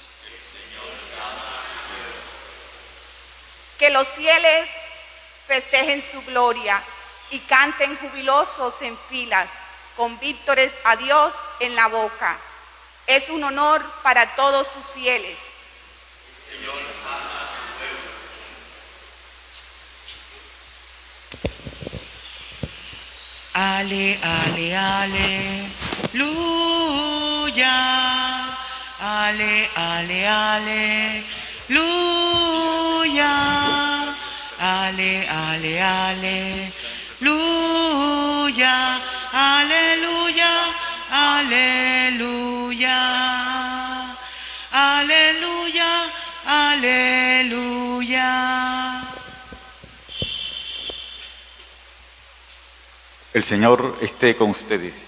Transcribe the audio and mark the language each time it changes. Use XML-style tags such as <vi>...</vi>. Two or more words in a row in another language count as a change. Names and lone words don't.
<es>Que los fieles festejen su gloria y canten jubilosos en filas, con vítores a Dios en la boca. Es un honor para todos sus fieles. Señor, ama a tu pueblo. Ale, ale, aleluya. Ale, ale, aleluya. Ale, ale, aleluya. Aleluya, aleluya. Aleluya, aleluya. El Señor esté con ustedes.</es>